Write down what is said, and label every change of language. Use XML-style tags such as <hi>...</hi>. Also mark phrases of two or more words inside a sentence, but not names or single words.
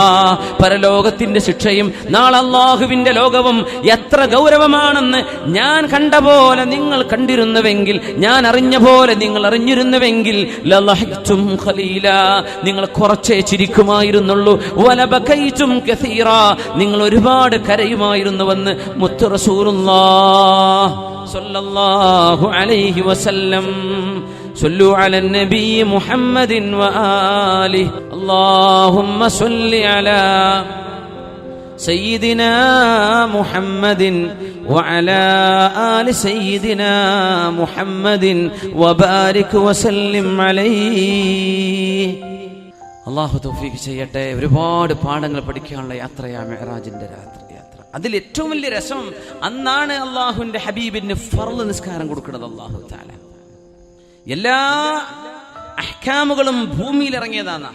<ml>പരലോകത്തിന്റെ ശിക്ഷയും നാളെ അല്ലാഹുവിന്റെ ലോകവും എത്ര ഗൗരവമാണെന്ന് ഞാൻ കണ്ട പോലെ നിങ്ങൾ കണ്ടിരുന്നുവെങ്കിൽ, ഞാൻ അറിഞ്ഞ പോലെ നിങ്ങൾ അറിഞ്ഞിരുന്നുവെങ്കിൽ</ml> <ar>لضحكتم قليلا,</ar> <ml>നിങ്ങൾ കുറച്ചേ ചിരിക്കുമായിരുന്നുള്ളൂ.</ml> <ar>ولبكيتم كثيرا,</ar> <ml>നിങ്ങൾ ഒരുപാട് കരയുമായിരുന്നുവെന്ന് മുത്ത് റസൂലുള്ളാഹി</ml> <ar>صلى الله عليه وسلم. صلوا على النبي محمد وآله اللهم صل على سيدنا محمد وعلى آل سيدنا محمد وبارك وسلم عليه.</ar> <ml>അള്ളാഹു തൗഫീഖ് ചെയ്യട്ടെ. ഒരുപാട് പാഠങ്ങൾ പഠിക്കാനുള്ള യാത്രയാണ് മിഅ്റാജിന്റെ യാത്ര. അതിൽ ഏറ്റവും വലിയ രസം അന്നാണ് അള്ളാഹുവിന്റെ ഹബീബിന് ഫർള് നിസ്കാരം കൊടുക്കുന്നത്.</ml> <ar>الله تعالى</ar> <ml>എല്ലാ അഹ്കാമുകളും ഭൂമിയിൽ ഇറങ്ങിയതാണ്.</ml>